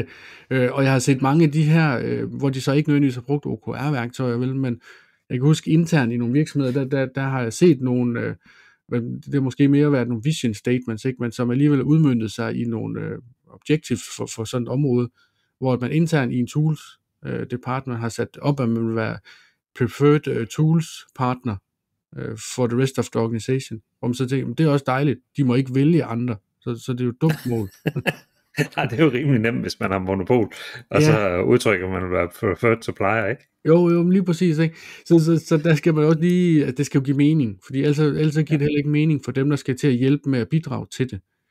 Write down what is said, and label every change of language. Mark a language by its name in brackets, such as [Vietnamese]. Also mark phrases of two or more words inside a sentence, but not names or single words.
[Danish] Og jeg har set mange af de her, hvor de så ikke nødvendigvis har brugt OKR-værktøjer, vel, men jeg kan huske internt i nogle virksomheder, der har jeg set nogle, det har måske mere været nogle [English] vision statements, [Danish] ikke, men som alligevel udmøntet sig i nogle objectives for sådan et område, hvor man internt i en [English] tools department [Danish] har sat op, at man vil være [English] preferred tools partner for the rest of the organization. [Danish] Om så tænker, det er også dejligt, de må ikke vælge andre, så det er jo et dumt mål. Nej, det er jo rimelig nemt, hvis man har monopol, og så udtrykker man at være [English] preferred supplier, [Danish] ikke? Jo, lige præcis, ikke? Så der skal man også lige, at det skal jo give mening, fordi ellers giver det heller ikke mening for dem, der skal til at hjælpe med at bidrage til det.